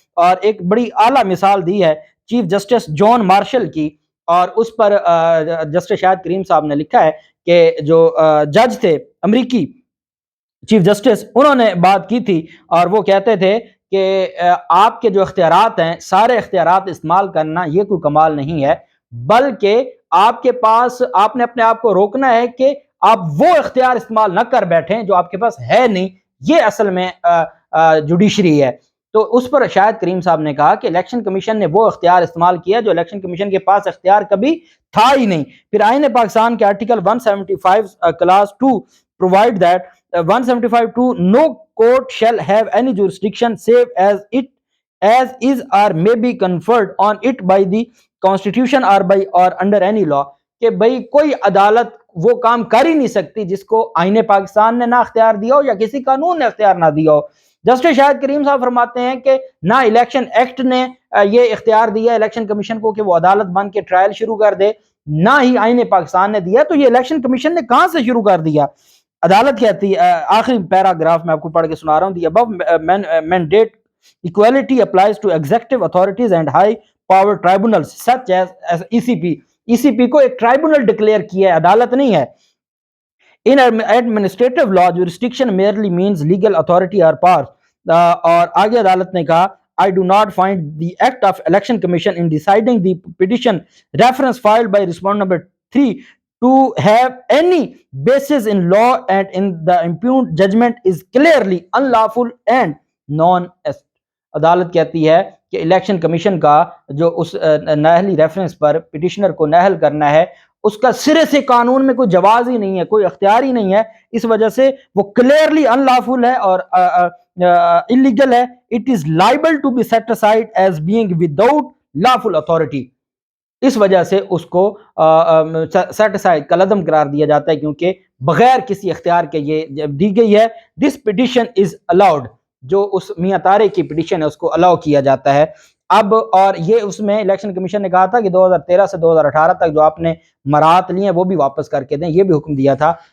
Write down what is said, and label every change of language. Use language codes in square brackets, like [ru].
[ur] اور ایک بڑی اعلیٰ مثال دی ہے چیف جسٹس جان مارشل کی، اور اس پر جسٹس شاہد کریم صاحب نے لکھا ہے کہ جو جج تھے امریکی چیف جسٹس، انہوں نے بات کی تھی اور وہ کہتے تھے کہ آپ کے جو اختیارات ہیں، سارے اختیارات استعمال کرنا یہ کوئی کمال نہیں ہے، بلکہ آپ کے پاس، آپ نے اپنے آپ کو روکنا ہے کہ آپ وہ اختیار استعمال نہ کر بیٹھیں جو آپ کے پاس ہے نہیں. یہ اصل میں جوڈیشری ہے. تو اس پر شاہد کریم صاحب نے کہا کہ الیکشن کمیشن نے وہ اختیار استعمال کیا جو الیکشن کمیشن کے پاس اختیار کبھی تھا ہی نہیں. پھر آئین پاکستان کے article 175 class 2 [en] provide that 175(2) no court shall have any jurisdiction save as is or may be conferred on it by the constitution or by or under any law. [ur] کہ بھئی کوئی عدالت وہ کام کر ہی نہیں سکتی جس کو آئین پاکستان نے نہ اختیار دیا ہو یا کسی قانون نے اختیار نہ دیا ہو. جسٹس شاہد کریم صاحب فرماتے ہیں کہ نہ الیکشن ایکٹ نے یہ اختیار دیا الیکشن کمیشن کو کہ وہ عدالت بن کے ٹرائل شروع کر دے، نہ ہی آئین پاکستان نے دیا. تو یہ الیکشن کمیشن نے کہاں سے شروع کر دیا؟ عدالت کہتی ہے، آخری پیراگراف میں آپ کو پڑھ کے سنا رہا ہوں، [en] The above mandate equality applies to executive authorities and high power tribunals such as ECP. [ur] ECP کو ایک ٹرائبونل ڈکلیئر کیا ہے، عدالت نہیں ہے. [en] In administrative law, jurisdiction merely means legal authority or power. [ur] اور آگے عدالت نے کہا [en] I do not find the act of election commission in deciding the petition reference filed by respondent number 3 to have any basis in law and in the impugned judgment is clearly unlawful and non-est. [ur] عدالت کہتی ہے کہ election commission کا جو اس نااہلی reference پر petitioner کو نااہل کرنا ہے، اس کا سرے سے قانون میں کوئی جواز ہی نہیں ہے، کوئی اختیار ہی نہیں ہے. اس وجہ سے وہ کلیئرلی unlawful ہے اور illegal ہے. [en] It is liable to be set aside as being without lawful authority. [ur] اس وجہ سے اس کو سیٹ اسائڈ کالعدم قرار دیا جاتا ہے کیونکہ بغیر کسی اختیار کے یہ دی گئی ہے. [en] this petition is allowed, [ur] جو اس میاں طارق کی پٹیشن ہے اس کو الاؤ کیا جاتا ہے. اب اور یہ اس میں الیکشن کمیشن نے کہا تھا کہ 2013 سے 2018 تک جو آپ نے مراعات لی ہیں وہ بھی واپس کر کے دیں، یہ بھی حکم دیا تھا.